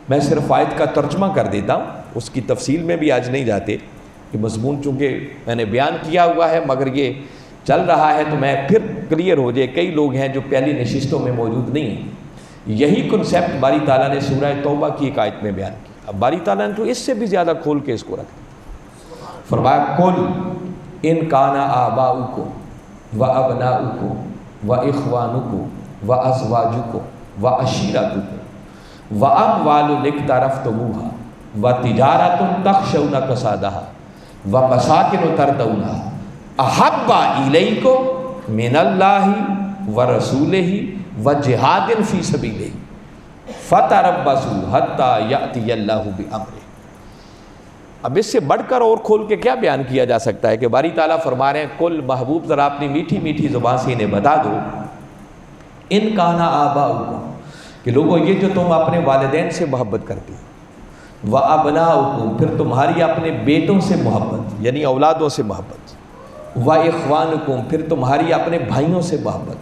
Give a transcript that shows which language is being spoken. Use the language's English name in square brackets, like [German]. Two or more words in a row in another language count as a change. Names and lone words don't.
[Urdu] میں صرف آیت کا ترجمہ کر دیتا ہوں، اس کی تفصیل میں بھی آج نہیں جاتے کہ مضمون چونکہ میں نے بیان کیا ہوا ہے مگر یہ چل رہا ہے تو میں پھر کلیئر ہو جائے، کئی لوگ ہیں جو پہلی نشستوں میں موجود نہیں ہیں۔ یہی کنسیپٹ باری تعالیٰ نے سورہ توبہ کی ایک آیت میں بیان کیا، اب باری تعالیٰ نے تو اس سے بھی زیادہ کھول کے اس کو رکھ دیا، [Arabic] فرمایا قل ان کان آباؤکم و ابناؤکم و اخوانکم و ازواجکم و عشیرتکم و اموال اقترفتموها و تجارت تخشون کسادها و مساکن ترضونها احب الیکم من اللہ و رسولہ وجہاد فی سبیلہ فتربصوا حتی یأتی اللہ بامرہ۔ [Urdu] اب اس سے بڑھ کر اور کھول کے کیا بیان کیا جا سکتا ہے کہ باری تعالیٰ فرما رہے ہیں کل محبوب ذرا اپنی میٹھی میٹھی زبان سے انہیں بتا دو، [Arabic] ان کانا آباؤکم [Urdu] کہ لوگوں یہ جو تم اپنے والدین سے محبت کرتے ہو، وابناؤکم پھر تمہاری اپنے بیٹوں سے محبت یعنی اولادوں سے محبت، واخوانکم پھر تمہاری اپنے بھائیوں سے محبت،